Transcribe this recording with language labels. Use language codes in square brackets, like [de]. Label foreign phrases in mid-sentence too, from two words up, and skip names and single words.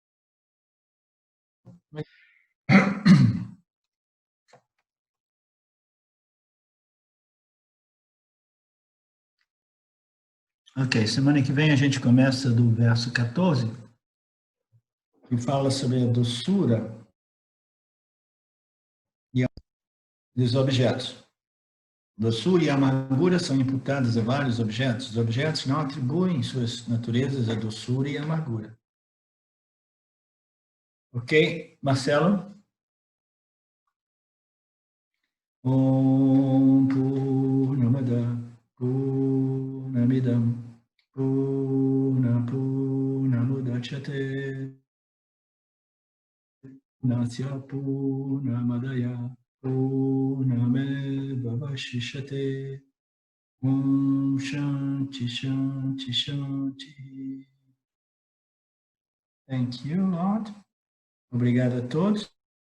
[pt] Ok, semana que vem a gente começa do verso 14, que fala sobre a doçura dos objetos. Doçura e amargura são imputadas a vários objetos. Os objetos não atribuem suas naturezas a doçura e amargura. Ok, Marcelo? [sa] ॐ पूर्णमदः पूर्णमिदं पूर्णमुदच्यते नस्य पूर्णमादाय पूर्णमेव वशिष्यते. ॐ शान्तिः शान्तिः शान्तिः. [en] Thank you, Lord. [pt] Obrigado a todos.